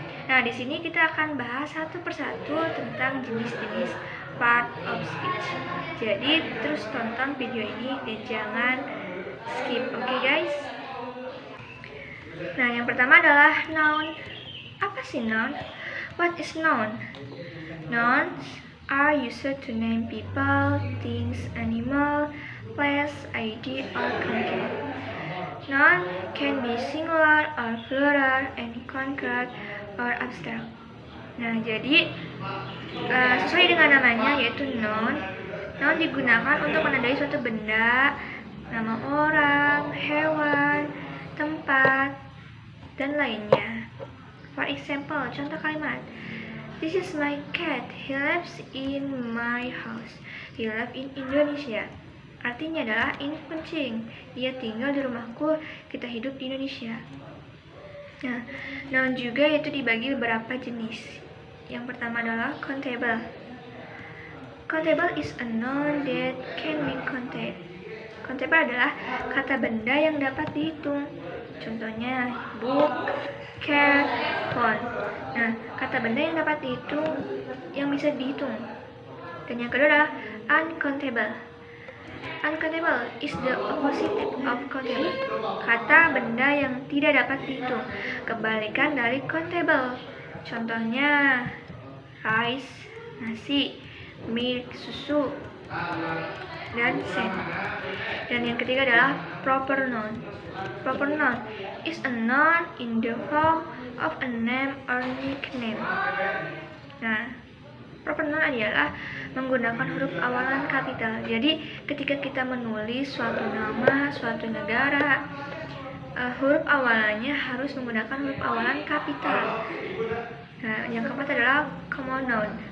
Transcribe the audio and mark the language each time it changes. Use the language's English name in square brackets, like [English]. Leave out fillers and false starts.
[Indonesian] Nah, di sini kita akan bahas satu persatu tentang jenis-jenis part of speech. Jadi terus tonton video ini dan jangan skip, oke guys? Nah, yang pertama adalah noun. Apa sih noun? [English] What is noun? Nouns are used to name people, things, animal, place, idea, or content. Noun can be singular or plural and concrete or abstract. [Indonesian] Nah, jadi sesuai dengan namanya yaitu noun. Noun digunakan untuk menandai suatu benda, nama orang, hewan, tempat, dan lainnya. [English] For example, [Indonesian] contoh kalimat. [English] This is my cat. He lives in my house. He lives in Indonesia. [Indonesian] Artinya adalah ini kucing. Dia tinggal di rumahku. Kita hidup di Indonesia. Nah, noun juga yaitu dibagi beberapa jenis. Yang pertama adalah countable. [English] Countable is a noun that can be counted. [Indonesian] Countable adalah kata benda yang dapat dihitung. Contohnya [English] book, cat, phone. [Indonesian] Nah, kata benda yang dapat dihitung, yang bisa dihitung. Dan yang kedua adalah uncountable. [English] Uncountable is the opposite of countable. [Indonesian] Kata benda yang tidak dapat dihitung, kebalikan dari countable. Contohnya rice, nasi, milk, susu, dan sand. Dan yang ketiga adalah proper noun. [English] Proper noun is a noun in the form of a name or nickname. [Indonesian] Nah, proper noun adalah menggunakan huruf awalan kapital. Jadi, ketika kita menulis suatu nama, suatu negara, huruf awalannya harus menggunakan huruf awalan kapital. Nah, yang keempat adalah common noun.